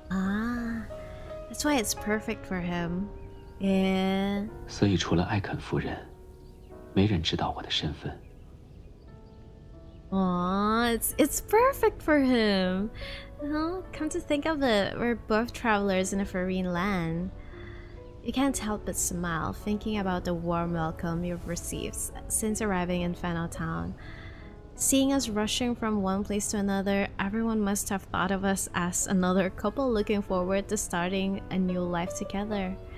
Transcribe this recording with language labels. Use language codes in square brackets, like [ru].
[en] Ah, that's why it's perfect for him. Yeah. [zh] 所以除了艾肯夫人，没人知道我的身份。 [en] Aw, it's perfect for him. Come to think of it, we're both travelers in a foreign land. You can't help but smile, thinking about the warm welcome you've received since arriving in Fennel Town. Seeing us rushing from one place to another, everyone must have thought of us as another couple looking forward to starting a new life together.